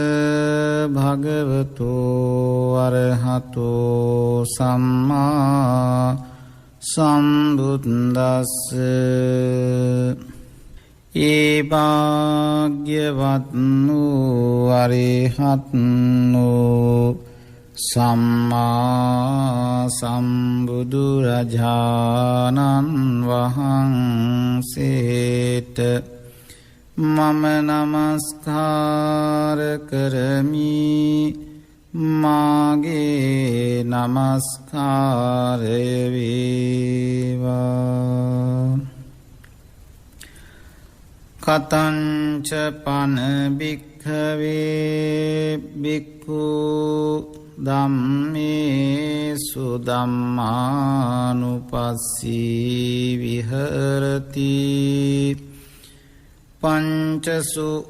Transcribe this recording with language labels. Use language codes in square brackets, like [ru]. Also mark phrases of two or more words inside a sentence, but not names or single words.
[pi] භගවතෝ අරහතෝ සම්මා සම්බුද්දස්ස [si] ඒ භාග්‍යවත්නෝ අරහත්නෝ සම්මා සම්බුදුරජාණන් වහන්සේට මම නමස්කාර කරමි මාගේ නමස්කාරය වේවා [pi] කතංච පන භික්ඛවේ භික්ඛු ධම්මේසු ධම්මානුපස්සී විහෙරති පංචසු